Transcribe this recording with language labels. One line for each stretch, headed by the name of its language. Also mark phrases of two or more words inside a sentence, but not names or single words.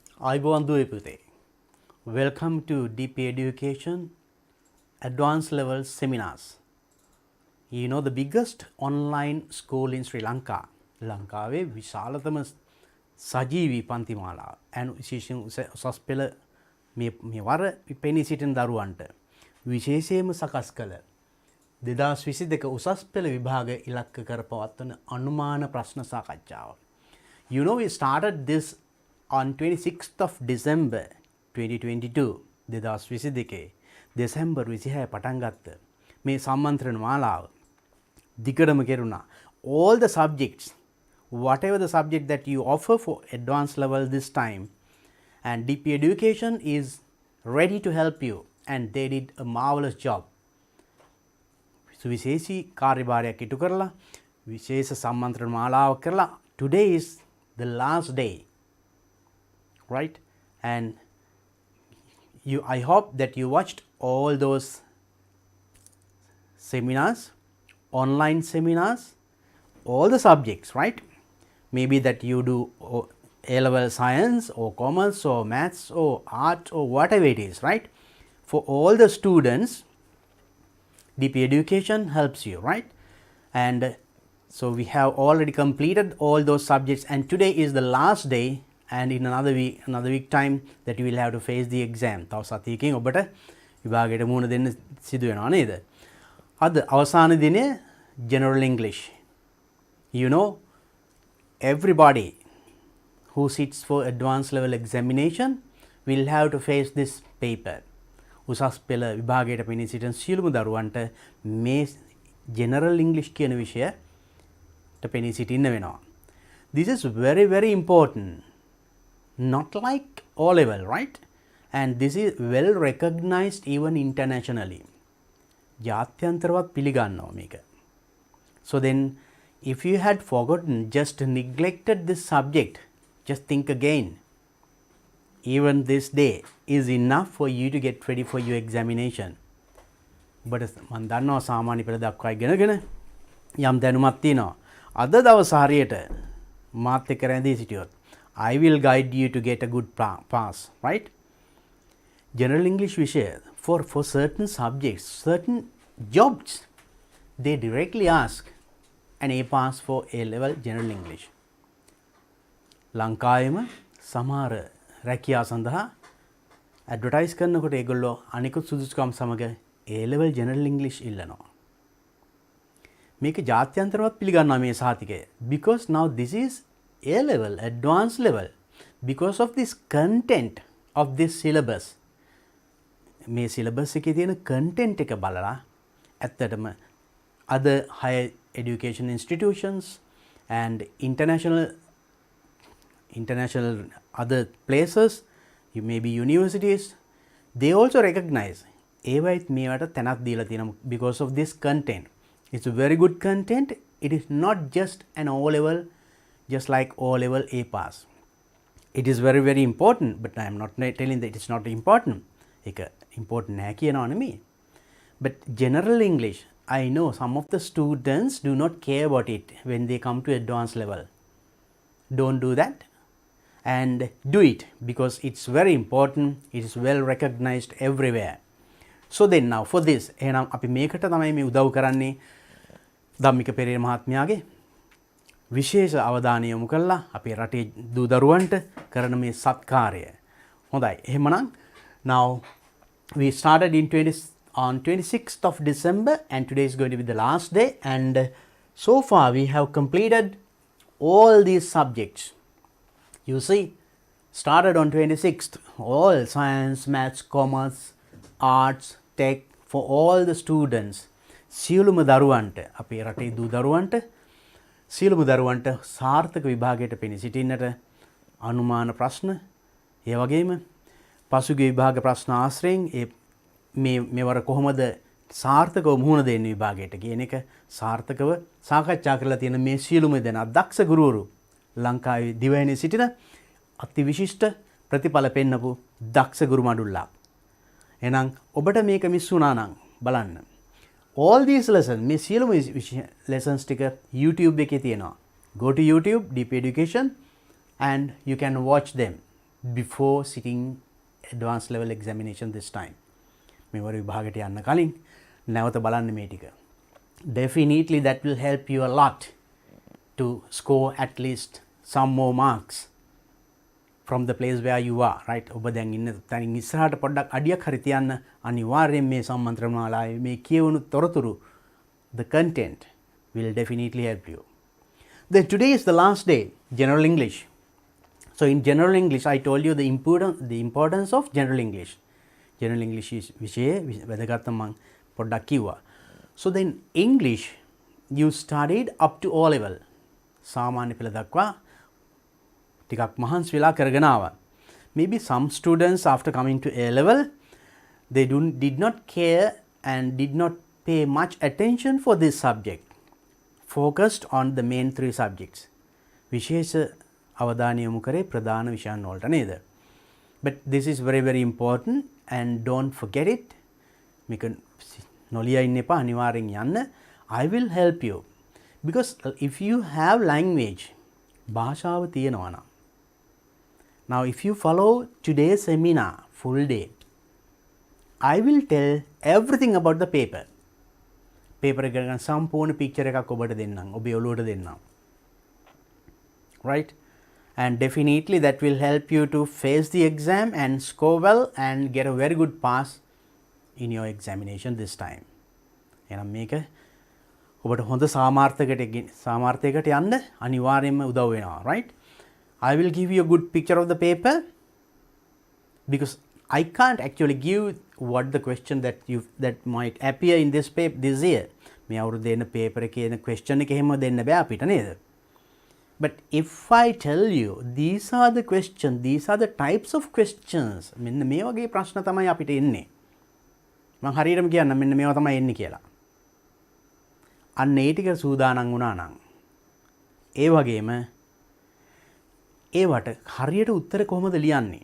Sinhala: අයිබෝන් දුවේ පුතේ.
English: Welcome to DP Education Advanced Level Seminars. You know the biggest online school in Sri Lanka.
Sinhala: ලංකාවේ විශාලතම සජීවී පන්ති මාලාව. and විශේෂයෙන් උසස් පෙළ මේ වර පෙනී සිටින දරුවන්ට විශේෂයෙන්ම සකස් කළ 2022 උසස් පෙළ විභාග ඉලක්ක කර පවත්වන අනුමාන ප්‍රශ්න සාකච්ඡාව.
English: You know we started this on 26th of December 2022.
Sinhala: 2022 දෙසැම්බර් 26 පටන් ගත්ත මේ සම්මන්ත්‍රණ මාලාව දිගටම කෙරුණා.
English: All the subjects, whatever the subject that you offer for advanced level this time, and DP Education is ready to help you, and they did a marvelous job.
Sinhala: සුවිශේෂී කාර්යභාරයක් ඉටු කරලා විශේෂ සම්මන්ත්‍රණ මාලාවක් කරලා
English: today is the last day, right? And I hope that you watched all those seminars, online seminars, all the subjects, right? Maybe that you do A-level science or commerce or maths or art or whatever it is, right? For all the students, DP Education helps you, right? And so we have already completed all those subjects, and today is the last day, and in another week time that you will have to face the exam.
Sinhala: තව සතියකින් ඔබට විභාගයට මුහුණ දෙන්න සිදු වෙනවා නේද? අද අවසාන දිනය
English: general English. You know, everybody who sits for advanced level examination will have to face this paper.
Sinhala: උසස් පෙළ විභාගයට පෙනී සිටින සියලුම දරුවන්ට මේ
English: general English
Sinhala: කියන විෂයට පෙනී සිටින්න වෙනවා.
English: This is very very important. Not like O level, right? And this is well recognized even internationally.
Sinhala: ජාත්‍යන්තරවත් පිළිගන්නවා මේක.
English: So then, if you had forgotten, just neglected this subject, just think again. Even this day is enough for you to get ready for your examination.
Sinhala: But මම දන්නවා සාමාන්‍ය පෙළ දක්වා ඉගෙනගෙන යම් දැනුමක් තියෙනවා. අද දවස් හරියට මාත් එක්ක රැඳී සිටියොත්
English: I will guide you to get a good pass, right? General English විෂය for certain subjects, certain jobs, they directly ask an A pass for A-level General English.
Sinhala: ලංකාවේම සමහර රැකියා සඳහා ඇඩ්වර්ටයිස් කරනකොට ඒගොල්ලෝ අනිකුත් සුදුසුකම් සමග
English: A-level General English
Sinhala: ඉල්ලනවා. මේක ජාත්‍යන්තරවත් පිළිගන්නවා මේ සහතිකය.
English: Because now this is A-level, advanced level, because of this content of this syllabus.
Sinhala: මේ syllabus එකේ තියෙන content එක බලලා ඇත්තටම
English: other higher education institutions and international other places, you may be universities, they also recognize
Sinhala: ඒවයිත් මේවට තැනක් දීලා තියෙනවා
English: because of this content. It's a very good content. It is not just an O level, just like O level A pass. It is very very important, but I am not telling that it is not important.
Sinhala: ඒක important නෑ කියනවා නෙමෙයි.
English: But general English, I know some of the students do not care about it when they come to advanced level. Don't do that, and do it because it's very important. It is well recognized everywhere. So then now for this,
Sinhala: එහෙනම් අපි මේකට තමයි මේ උදව් කරන්නේ ධම්මික පෙරේර මහත්මයාගේ විශේෂ අවධානය යොමු කළා අපේ රටේ දූ දරුවන්ට කරන මේ සත්කාරය. හොඳයි.
English: එහෙමනම් now we started on 26th of December, and today is going to be the last day, and so far we have completed all these subjects. You see, started on 26th, all science, maths, commerce, arts, tech, for all the students.
Sinhala: සියලුම දරුවන්ට අපේ රටේ දූ දරුවන්ට සියලුම දරුවන්ට සාර්ථක විභාගයට පෙනී සිටින්නට අනුමාන ප්‍රශ්න ඒ වගේම පසුගිය විභාග ප්‍රශ්න ආශ්‍රයෙන් මේවර කොහොමද සාර්ථකව මුහුණ දෙන්න විභාගයට කියන එක සාර්ථකව සාකච්ඡා කරලා තියෙන මේ සියලුම දෙනා දක්ෂ ගුරුවරු ලංකාවේ දිවයිනේ සිටින අතිවිශිෂ්ට ප්‍රතිඵල පෙන්නපු දක්ෂ ගුරු මඩුල්ලා. එහෙනම් ඔබට මේක මිස් වුණා නම් බලන්න.
English: All these lessons,
Sinhala: මේ සියලුම lessons ටික YouTube එකේ තියෙනවා.
English: Go to YouTube, DP Education, and you can watch them. before sitting advanced level examination this time.
Sinhala: මෙවර විභාගයට යන්න කලින් නැවත බලන්න මේ ටික.
English: Definitely that will help you a lot to score at least some more marks from the place where you are, right?
Sinhala: ඔබ දැන් ඉන්න තැනින් ඉස්සරහට පොඩ්ඩක් අඩියක් හරි තියන්න අනිවාර්යෙන් මේ සම්මන්ත්‍රණ මාලාවේ මේ කියවුණු තොරතුරු,
English: the content will definitely help you. Then today is the last day, General English. So in General English, I told you the importance of General English. General English is
Sinhala: විෂය වැදගත්කම මම පොඩ්ඩක් කිව්වා.
English: So then English you studied up to O level.
Sinhala: සාමාන්‍ය පෙළ දක්වා ටිකක් මහන්සි වෙලා කරගෙන ආවා.
English: Maybe some students after coming to A level, they did not care and did not pay much attention for this subject. Focused on the main 3 subjects.
Sinhala: විශේෂ අවධානය යොමු කරේ ප්‍රධාන විෂයන් වලට නේද?
English: But this is very very important and don't forget it.
Sinhala: මේක නොලිය ඉන්න එපා, අනිවාර්යෙන් යන්න.
English: I will help you because if you have language,
Sinhala: භාෂාව තියෙනවා නම්.
English: Now if you follow today's seminar full day, I will tell everything about the paper.
Sinhala: paper එක ගන්න සම්පූර්ණ picture එකක් ඔබට දෙන්නම්, ඔබේ ඔළුවට දෙන්නම්.
English: Right? And definitely that will help you to face the exam and score well and get a very good pass in your examination this time.
Sinhala: එහෙනම් මේක ඔබට හොඳ සාමාර්ථයකට යන්න අනිවාර්යයෙන්ම උදව් වෙනවා,
English: right? I will give you a good picture of the paper because I can't actually give what the question that might appear in this paper this year.
Sinhala: මේ අවුරුද්ද දෙන paper එකේ එන question එක එහෙම දෙන්න බෑ අපිට නේද?
English: But if I tell you these are the questions, these are the types of questions,
Sinhala: මෙන්න මේ වගේ ප්‍රශ්න තමයි අපිට එන්නේ. මම හරියටම කියන්නම් මෙන්න මේවා තමයි එන්නේ කියලා. අන්න ඒ ටික සූදානම් වුණා නම් ඒ වගේම ඒවට හරියට උත්තර කොහොමද ලියන්නේ?